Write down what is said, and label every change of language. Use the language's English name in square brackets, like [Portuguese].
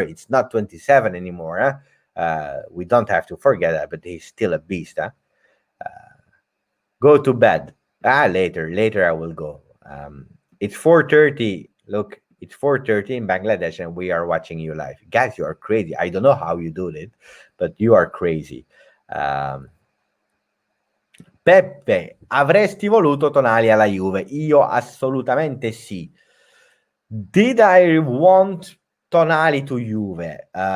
[English] It's not 27 anymore. We don't have to forget that, but he's still a beast. Go to bed. Later I will go. It's 4:30. Look, it's 4:30 in Bangladesh, and we are watching you live. Guys, you are crazy. I don't know how you do it, but you are crazy. [Italian] Um, Peppe, avresti voluto Tonali alla Juve? Io assolutamente sì. [English] Did I want Tonali to Juve?